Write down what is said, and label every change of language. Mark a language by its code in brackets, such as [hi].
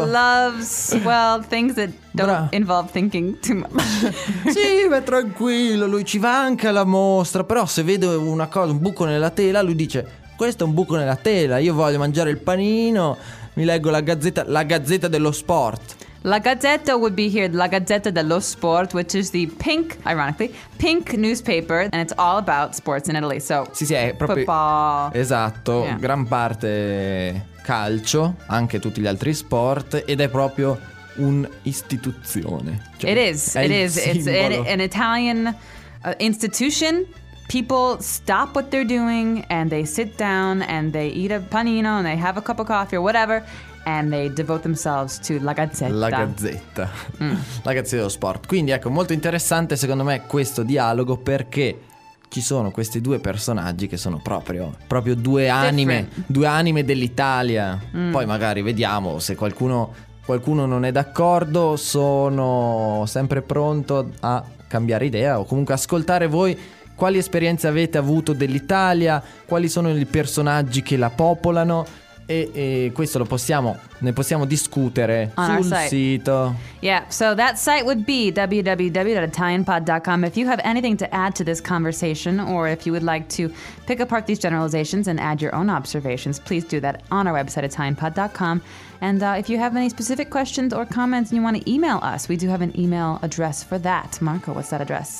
[en] Eat. He loves well things that don't involve thinking too much. [it] Sì, ma tranquillo. Lui ci va anche alla mostra, però se vede una cosa, un buco nella tela, lui dice: questo è un buco nella tela, io voglio mangiare il panino, mi leggo la gazzetta dello sport. [en] La Gazzetta would be here, La Gazzetta dello Sport, which is the pink, ironically, pink newspaper, and it's all about sports in Italy, so [it] sì, sì, è proprio [en] football. [it] Esatto, [en] yeah. [it] Gran parte calcio, anche tutti gli altri sport, ed è proprio un'istituzione. Cioè, [en] it is, it's an Italian institution. People stop what they're doing and they sit down and they eat a panino and they have a cup of coffee or whatever and they devote themselves to La Gazzetta. [it] La Gazzetta. Mm. La Gazzetta dello Sport. Quindi ecco, molto interessante secondo me questo dialogo, perché ci sono questi due personaggi che sono proprio due anime. [en] Different. [it] Due anime dell'Italia. Mm. Poi magari vediamo se qualcuno non è d'accordo, sono sempre pronto a cambiare idea o comunque ascoltare voi. Quali esperienze avete avuto dell'Italia? Quali sono i personaggi che la popolano? E questo lo possiamo, ne possiamo discutere [en] on [it] sul [en] our site. [it] Sito. [en] Yeah, so that site would be www.italianpod.com. If you have anything to add to this conversation, or if you would like to pick apart these generalizations and add your own observations, please do that on our website, italianpod.com. And if you have any specific questions or comments and you want to email us, we do have an email address for that. Marco, what's that address?